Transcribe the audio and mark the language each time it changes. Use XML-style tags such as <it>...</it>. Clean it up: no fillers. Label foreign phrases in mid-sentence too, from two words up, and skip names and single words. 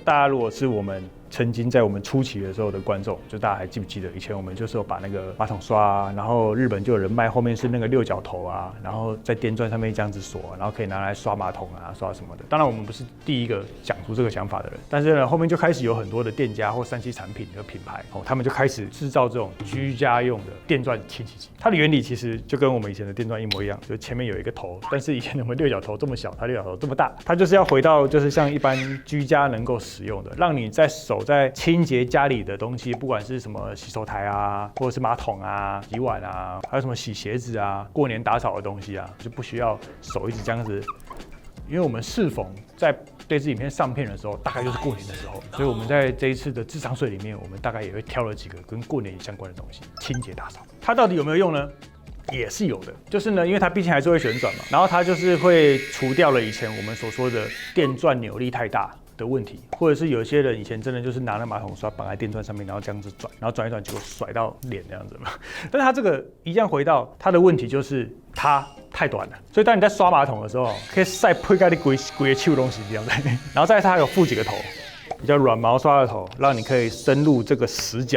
<zh>大家如果是我們曾經在我們初期的時候的觀眾，就大家還記不記得以前我們就是有把那個馬桶刷啊，然後日本就有人賣後面是那個六角頭啊，然後在電鑽上面這樣子鎖，然後可以拿來刷馬桶啊，刷什麼的。當然我們不是第一個講出這個想法的人，但是呢後面就開始有很多的店家或3C產品的品牌他們就開始製造这種居家用的電鑽清洗機。它的原理其實就跟我們以前的電鑽一模一樣，就是前面有一個頭，但是以前我們六角頭這麼小，它六角頭這麼大，它就是要回到就是像一般居家能夠使用的，讓你在手在清洁家裡的東西，不管是什麼洗手台啊，或者是馬桶啊、洗碗啊，還有什麼洗鞋子啊、過年打掃的東西啊，就不需要手一直這樣子。因為我們適逢在这支影片上片的時候，大概就是過年的时候，所以我们在這一次的智商稅裡面，我們大概也會挑了幾個跟過年相關的東西，清潔打掃。它到底有沒有用呢？也是有的，就是呢，因為它畢竟還是會旋轉嘛，然後它就是會除掉了以前我們所說的電鑽扭力太大的問題，或者是有些人以前真的就是拿那馬桶刷綁在電鑽上面，然後這樣子轉，然後轉一轉就甩到臉這樣子嘛。但是它這個一樣回到它的問題，就是它太短了，所以當你在刷馬桶的時候，可以曬配蓋的規個手東西這樣子。然後再來它還有附幾個頭，比較軟毛刷的頭，讓你可以深入這個死角。</zh>